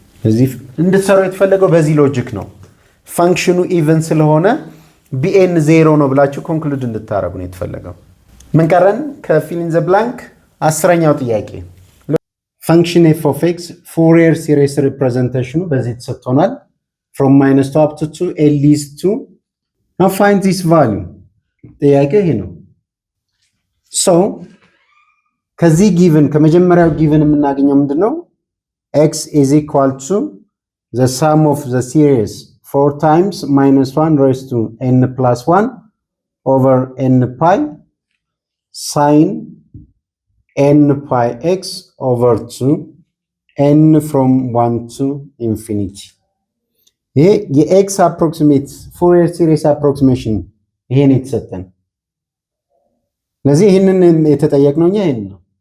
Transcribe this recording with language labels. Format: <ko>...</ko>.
<am>እዚህ እንድትሰሩ የተፈለገው በዚህ ሎጂክ ነው ፈንክሽኑ even ስለሆነ bn 0 ነው ብላችሁ ኮንክሉድ እንድታረጉ ነው የተፈለገው ምን ቀረን ከፊል ኢን ዘ ብላንክ 10ኛው ጥያቄ function f of x Fourier series representation በዚህ ተሰጥቶናል from minus to up to 2 l is 2</am> <en>now find this value</en> <am>ጥያቄ ይሄ ነው so ከዚህ ጊቭን ከመጀመሪያው ጊቭን የምናገኘው ምንድነው?</am> <en>x is equal to the sum of the series 4 times minus 1 raised to n plus 1 over n pi sin n pi x over 2 n from 1 to infinity</en> <am>ይሄ የx approximate</am> <en>Fourier series approximation</en> <am>ይሄን የተሰጠን ለዚህ ይሄንን የተጠየቅነው ይሄን ነው</am>